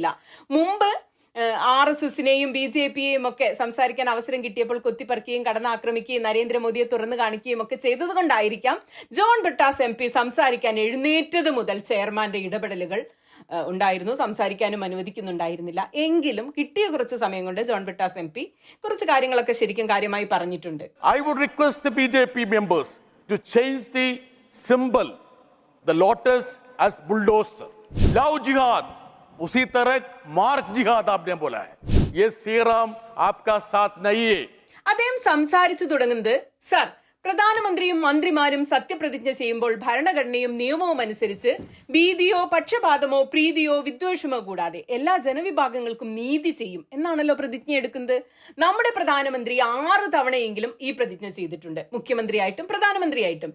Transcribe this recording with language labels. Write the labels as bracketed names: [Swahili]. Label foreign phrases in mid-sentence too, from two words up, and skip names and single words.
[Malayalam] മുമ്പ് RSSനെയും BJPയെയും ഒക്കെ സംസാരിക്കാൻ അവസരം കിട്ടിയപ്പോൾ കൊത്തിപ്പറിക്കുകയും കടന്നാക്രമിക്കുകയും നരേന്ദ്രമോദിയെ തുറന്നു കാണിക്കുകയും ഒക്കെ ചെയ്തത് കൊണ്ടായിരിക്കാം ജോൺ ബ്രിട്ടാസ് MP സംസാരിക്കാൻ എഴുന്നേറ്റത് മുതൽ ചെയർമാന്റെ ഇടപെടലുകൾ ഉണ്ടായിരുന്നു, സംസാരിക്കാനും അനുവദിക്കുന്നുണ്ടായിരുന്നില്ല. എങ്കിലും കിട്ടിയ കുറച്ച് സമയം കൊണ്ട് ജോൺ ബ്രിട്ടാസ് MP കുറച്ച് കാര്യങ്ങളൊക്കെ ശരിക്കും കാര്യമായി പറഞ്ഞിട്ടുണ്ട്. [English] I would request the BJP members to change the symbol, the lotus, as bulldozer. Love jihad, [Hindi] उसी तरह मार्क जिहाद आपने बोला है. ये श्रीराम आपका साथ नहीं है. [Malayalam] അദ്ദേഹം സംസാരിച്ചു തുടങ്ങുന്നത്, സർ, പ്രധാനമന്ത്രിയും മന്ത്രിമാരും സത്യപ്രതിജ്ഞ ചെയ്യുമ്പോൾ ഭരണഘടനയും നിയമവും അനുസരിച്ച് ഭീതിയോ പക്ഷപാതമോ പ്രീതിയോ വിദ്വേഷമോ കൂടാതെ എല്ലാ ജനവിഭാഗങ്ങൾക്കും നീതി ചെയ്യും എന്നാണല്ലോ പ്രതിജ്ഞ എടുക്കുന്നത്. നമ്മുടെ പ്രധാനമന്ത്രി 6 തവണയെങ്കിലും ഈ പ്രതിജ്ഞ ചെയ്തിട്ടുണ്ട്, മുഖ്യമന്ത്രിയായിട്ടും പ്രധാനമന്ത്രിയായിട്ടും.